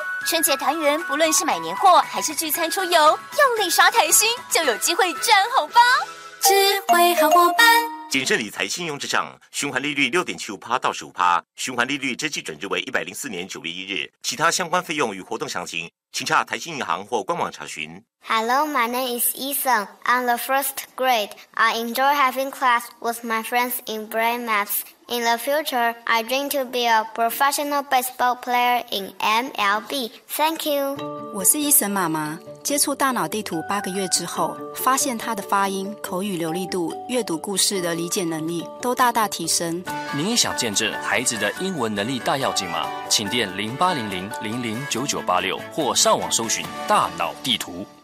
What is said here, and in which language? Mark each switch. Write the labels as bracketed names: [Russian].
[Chinese] 春节团圆，不论是买年货还是聚餐出游，用力刷台新就有机会赚红包。智慧好伙伴，谨慎理财，信用至上，循环利率6.75%到15%，循环利率之计准值为104年9月1日，其他相关费用与活动详情请查台新银行或官网查询。 [English] Hello, my name is Ethan. I'm the first grade. I enjoy having class with my friends in brain maps. In the future, I dream to be a professional baseball player in MLB. Thank you. [Chinese] 我是 Ethan 妈妈，接触大脑地图8个月之后，发现他的发音、口语流利度、阅读故事的理解能力都大大提升。您也想见证孩子的英文能力大跃进吗？请电0800-00-9986或上网搜寻大脑地图。